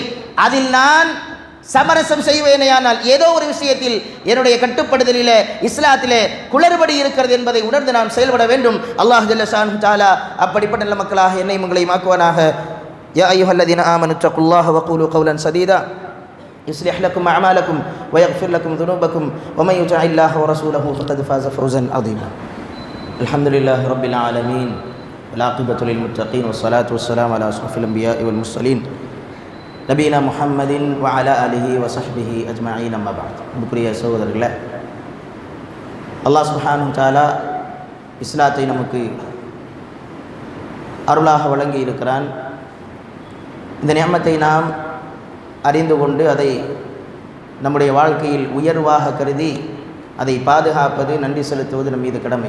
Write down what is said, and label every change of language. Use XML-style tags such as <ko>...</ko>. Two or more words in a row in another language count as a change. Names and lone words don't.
<ta>அதில் நான் சமரசம் செய்வேனேயானால் ஏதோ ஒரு விஷயத்தில் என்னுடைய கட்டுப்படுதலில் இஸ்லாத்திலே குளறுபடி இருக்கிறது என்பதை உணர்ந்து நாம் செயல்பட வேண்டும்.</ta> <ar>الله جل شأنه تعالى</ar> <ta>அப்படிப்பட்ட நல்ல மக்களாக என்னை உங்களை ஆக்குவானாக.</ta> <ar>يا أيها الذين آمنوا اتقوا الله وقولوا قولا سديدا يصلح لكم أعمالكم ويغفر لكم ذنوبكم ومن يطع الله ورسوله فقد فاز فوزا عظيما. الحمد لله رب العالمين والعاقبة للمتقين والصلاة والسلام على أشرف الأنبياء والمرسلين نبينا محمد وعلى آله وصحبه أجمعين. أما بعد.</ar> <ta>بكرية சகோதரர்களே,</ta> <ar>الله سبحانه وتعالى</ar> <ta>இஸ்லாத்தை நமக்கு அருளாக வழங்கி இருக்கிறான். இந்த நிஅமத்தை நாம் அறிந்து கொண்டு அதை நம்முடைய வாழ்க்கையில் உயர்வாக கருதி அதை பாதுகாப்பது, நன்றி செலுத்துவது நம் மீது கடமை.</ta>